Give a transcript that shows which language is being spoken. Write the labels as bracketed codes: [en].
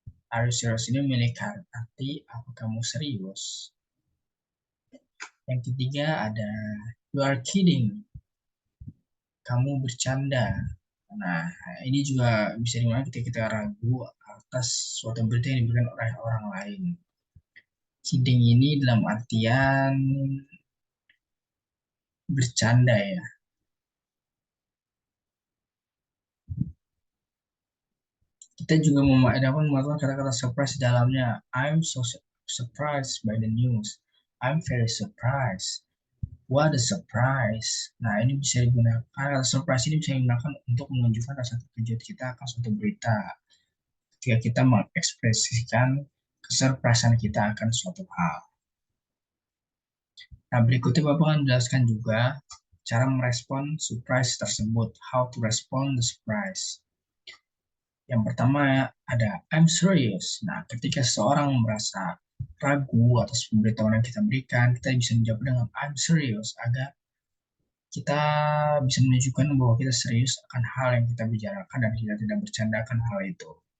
[en] Are you serious [id] ini memiliki arti apa kamu serius? Yang ketiga ada [en] you are kidding. [id] Kamu bercanda. Nah, ini juga bisa dimana ketika kita ragu atas suatu berita yang diberikan oleh orang lain. Kidding ini dalam artian bercanda ya. Kita juga dapat mengatakan kata-kata surprise di dalamnya. [en] I'm so surprised by the news. I'm very surprised. What a surprise. [id] Nah, ini bisa digunakan, kata surprise ini bisa digunakan untuk menunjukkan rasa terkejut kita akan suatu berita. Ketika kita mengekspresikan kesurprisan kita akan suatu hal. Nah, berikutnya Bapak akan menjelaskan juga cara merespon surprise tersebut. [en] How to respond the surprise. [id] Yang pertama ada [en] I'm serious. [id] Nah, ketika seseorang merasa ragu atas pemberitahuan yang kita berikan, kita bisa menjawab dengan [en] I'm serious [id] agar kita bisa menunjukkan bahwa kita serius akan hal yang kita bicarakan dan kita tidak bercanda akan hal itu.